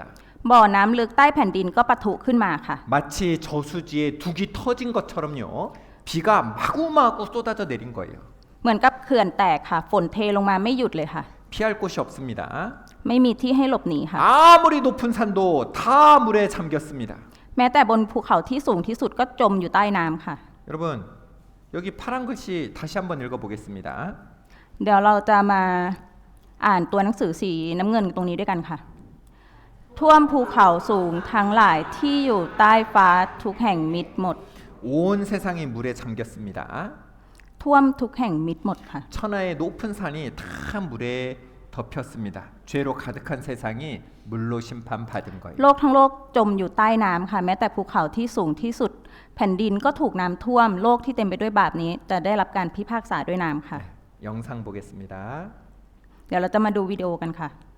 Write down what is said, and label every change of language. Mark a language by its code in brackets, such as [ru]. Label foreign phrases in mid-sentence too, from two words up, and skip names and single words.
[th] บ่อน้ำลึกใต้แผ่นดินก็ปะทุขึ้นมาค่ะ [ko] 마치 저수지에 둑이 터진 것처럼요. 비가 마구마구 쏟아져 내린 거예요. [th] เหมือนกับเขื่อนแตกค่ะ ฝนเทลงมาไม่หยุดเลยค่ะ [ko] 피할 곳이 없습니다. [th] ไม่มีที่ให้หลบหนีค่ะ [ko] 아무리 높은 산도 다 물에 잠겼습니다. [th] แม้แต่บนภูเขาที่สูงที่สุดก็จมอยู่ใต้น้ำค่ะ [ko] 여러분, 여기 파란 글씨 다시 한번 읽어보겠습니다. [th] เดี๋ยวเราจะมาอ่านตัวหนังสือสีน้ำเงินตรงนี้ด้วยกันค่ะ ท่วมภูเขาสูงทั้งหลายที่อยู่ใต้ฟ้าทุกแห่งมิดหมด [ko] 온 세상이 물에 잠겼습니다. [th] ท่วมทุกแห่งมิดหมดค่ะ [ko] 천하의 높은 산이 다 물에 덮였습니다. 죄로 가득한 세상이 물로 심판받은 거예요. [th] โลกทั้งโลกจมอยู่ใต้น้ำค่ะ แม้แต่ภูเขาที่สูงที่สุด แผ่นดินก็ถูกน้ำท่วม โลกที่เต็มไปด้วยบาปนี้จะได้รับการพิพากษาด้วยน้ำค่ะ [ko] 영상 보겠습니다. [th] เดี๋ยวเราจะมาดูวิดีโอกันค่ะ